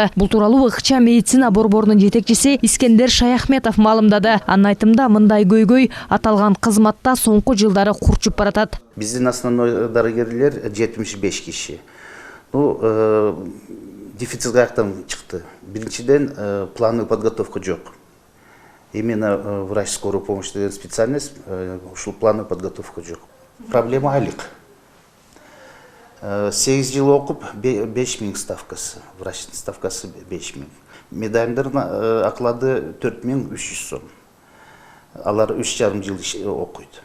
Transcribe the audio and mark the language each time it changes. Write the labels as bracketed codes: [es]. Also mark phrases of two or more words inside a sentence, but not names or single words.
[ky] Бул тууралуу ыкча медицина борборунун жетекчиси Искендер Шаяхметов маалымдады. Анын айтымында мындай көйгөй аталган кызматта соңку жылдары курчуп баратат. Биздин основной дарыгерлер 75 киши. Дефицит каяктан чыкты. Биринчиден [ru] плановый подготовка [ky] жок. [ru] Именно врач скорой помощи [ky] деген специальность, ушул [ru] плановый подготовка [ky] жок. Проблема айлык. 8 жыл окуп 5000 ставкасы, врачтын ставкасы 5000. Медальдардын оклады 4300 сом. Алар 3,5 жыл окуйт.